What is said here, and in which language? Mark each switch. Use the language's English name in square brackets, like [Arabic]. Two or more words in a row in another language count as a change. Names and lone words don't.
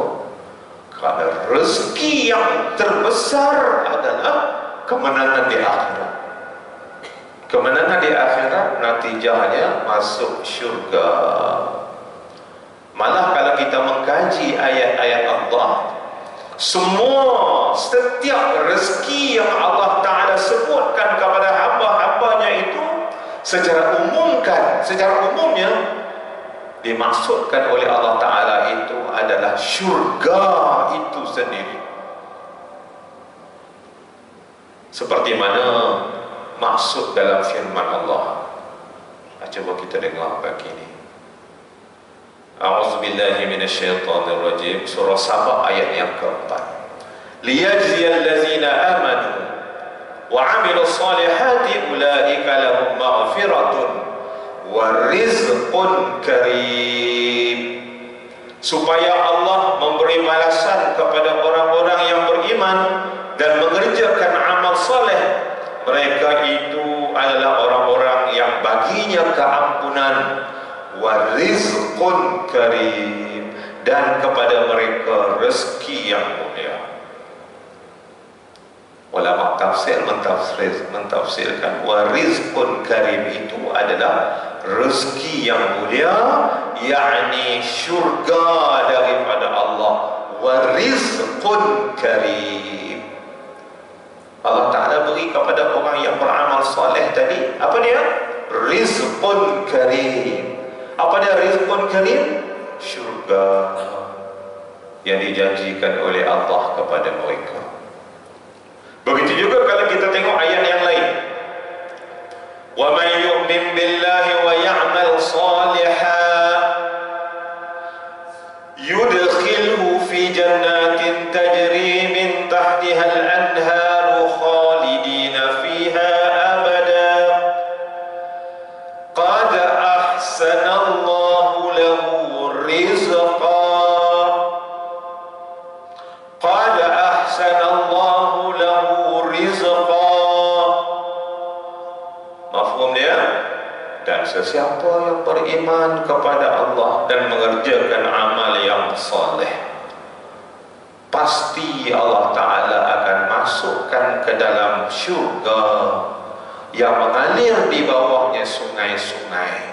[Malay] Kerana rezeki yang terbesar adalah kemenangan di akhirat. Kemenangan di akhirat natijahnya masuk syurga. Malah kalau kita mengkaji ayat-ayat Allah, setiap rezeki yang Allah Ta'ala sebutkan kepada hamba-hambanya itu secara umumnya dimaksudkan oleh Allah Ta'ala itu adalah syurga itu sendiri. Seperti mana maksud dalam firman Allah. Coba kita dengar begini. [Arabic] أعوذ بالله من الشيطان الرجيم. [Malay] Surah Saba ayat yang keempat. [Arabic] ليجزي الذين آمنوا وعملوا الصالحات أولئك لهم مغفرة ورزق كريم. [Malay] Supaya Allah memberi balasan kepada orang-orang yang beriman dan mengerjakan amal soleh. Mereka itu adalah orang-orang yang baginya keampunan, [Arabic] ورزق كريم, [Malay] dan kepada mereka rezeki yang mulia. Ulama tafsir mentafsirkan [Arabic] ورزق كريم [Malay] itu adalah rezeki yang mulia, yakni syurga daripada Allah. [Arabic] ورزق كريم, [Malay] Allah Ta'ala beri kepada orang yang beramal soleh tadi, apa dia? [Arabic] رزق كريم. [Malay] Apa dia [Arabic] رزق كريم? [Malay] Syurga yang dijanjikan oleh Allah kepada mereka. Begitu juga kalau kita tengok ayat yang lain. [Arabic] ومن يؤمن بالله ويعمل صالحا يدخله في جنات تجري من تحتها الأنهار خالدين فيها أبدا قد أحسن الله له رزقا قد أحسن الله له رزقا. [Malay] Mafhum dia? Dan sesiapa yang beriman kepada Allah dan mengerjakan amal yang soleh, pasti Allah Ta'ala akan masukkan ke dalam syurga yang mengalir di bawahnya sungai-sungai.